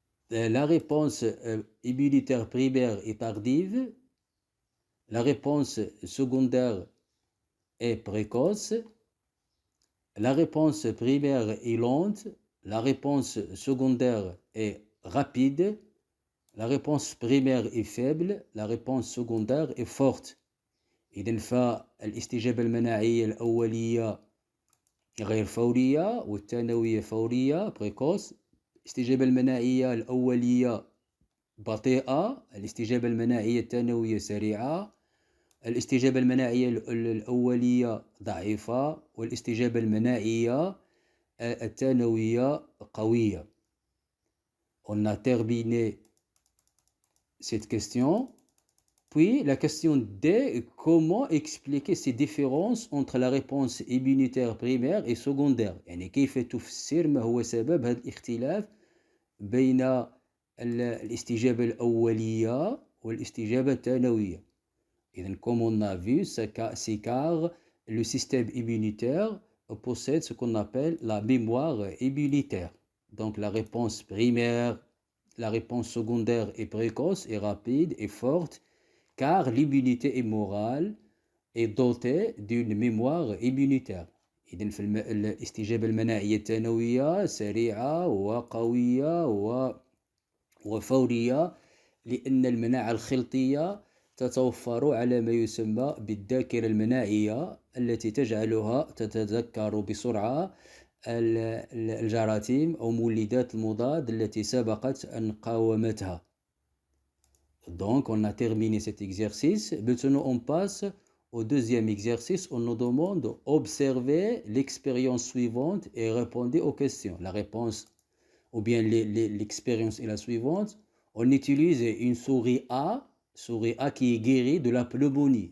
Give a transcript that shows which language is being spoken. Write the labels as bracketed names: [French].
[French] La réponse immunitaire primaire est tardive, la réponse secondaire est précoce, la réponse primaire est lente, la réponse secondaire est rapide, la réponse primaire est faible, la réponse secondaire est forte. [Arabic] إذن فالاستجابة المناعية الأولية غير فورية والثانوية فورية précoce. الاستجابة المناعية الأولية بطيئة، الاستجابة المناعية الثانوية سريعة، الاستجابة المناعية الأولية ضعيفة، والاستجابة المناعية الثانوية قوية. [French] On a terminé cette question. Puis la question D, comment expliquer ces différences entre la réponse immunitaire primaire et secondaire؟ [Arabic] يعني كيف تفسر ما هو سبب هذا الاختلاف بين الاستجابة الأولية والاستجابة الثانوية؟ إذن [French] comme on a vu, c'est car le système immunitaire possède ce qu'on appelle la mémoire immunitaire. Donc la réponse primaire, la réponse secondaire est précoce et rapide et forte, car l'immunité immorale est dotée d'une mémoire immunitaire. [Arabic] إذن في الاستجابة المناعية الثانوية سريعة وقوية وفورية لأن المناعة الخلطية تتوفر على ما يسمى بالذاكرة المناعية التي تجعلها تتذكر بسرعة الجراثيم أو مولدات المضاد التي سبقت أن قاومتها. [French] Donc, on a terminé cet exercice. Maintenant, on passe au deuxième exercice. On nous demande d'observer l'expérience suivante et répondre aux questions. La réponse, ou bien l'expérience est la suivante. On utilise une souris A qui est guérie de la pneumonie.